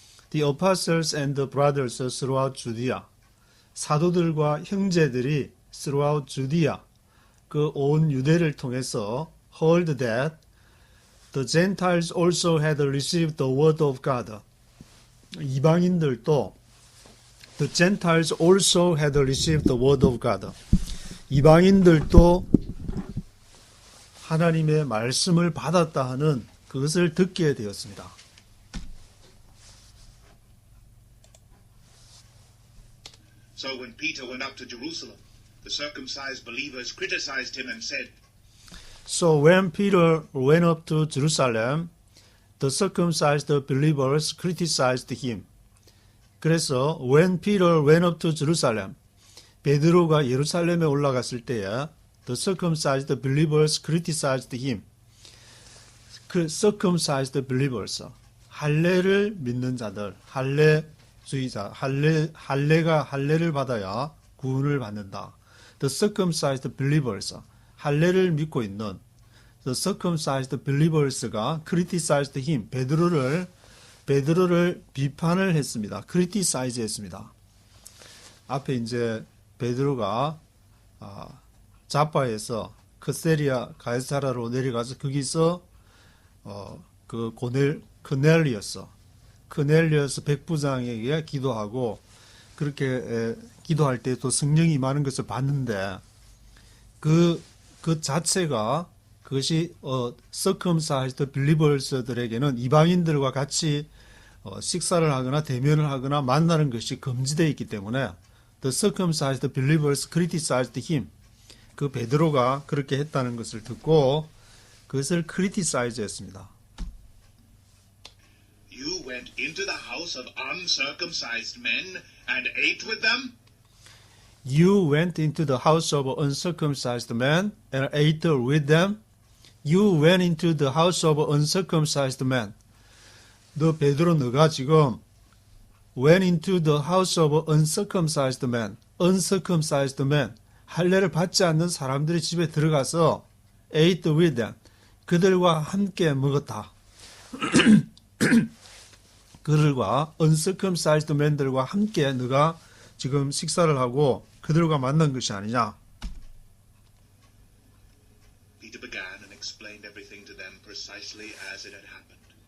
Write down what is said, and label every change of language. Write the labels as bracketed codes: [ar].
[en] The apostles and the brothers throughout Judea. [ko] 사도들과 형제들이 [en] throughout Judea, [ko] 그 온 유대를 통해서 [en] heard that the Gentiles also had received the word of God. [ko] 이방인들도 [en] the Gentiles also had received the word of God. [ko] 이방인들도 하나님의 말씀을 받았다 하는 그것을 듣게 되었습니다. [en] So when Peter went up to Jerusalem, the circumcised believers criticized him and said, So when Peter went up to Jerusalem, the circumcised believers criticized him. [ko] 그래서 [en] when Peter went up to Jerusalem, [ko] 베드로가 예루살렘에 올라갔을 때에 [en] the circumcised believers criticized him. [ko] 그 circumcised believers, 할례를 믿는 자들, 할례주의자, 할례를 받아야 구원을 받는다. [en] The circumcised believers, [ko] 할례를 믿고 있는 [en] the circumcised believers가 criticized him, [ko] 베드로를 비판을 했습니다. criticize 했습니다. 앞에 이제 베드로가 자파에서 크세리아 가이사라로 내려가서 거기서 그 크넬리어스 백부장에게 기도하고 그렇게 기도할 때 또 성령이 많은 것을 봤는데 그 자체가 그것이 circumcised believers들에게는 이방인들과 같이 식사를 하거나 대면을 하거나 만나는 것이 금지되어 있기 때문에 [en] the circumcised believers criticized him. [ko] 그 베드로가 그렇게 했다는 것을 듣고 그것을 criticize 했습니다. [en] You went into the house of uncircumcised men and ate with them? You went into the house of uncircumcised men and ate with them. You went into the house of uncircumcised men. [ko] 너 베드로 너가 지금 [en] went into the house of uncircumcised men. uncircumcised men. [ko] 할례를 받지 않는 사람들의 집에 들어가서 [en] ate with them. [ko] 그들과 함께 먹었다. 그들과 uncircumcised men들과 함께 너가 지금 식사를 하고 그들과 만난 것이 아니냐. [en] Peter began and explained everything to them precisely as it had happened.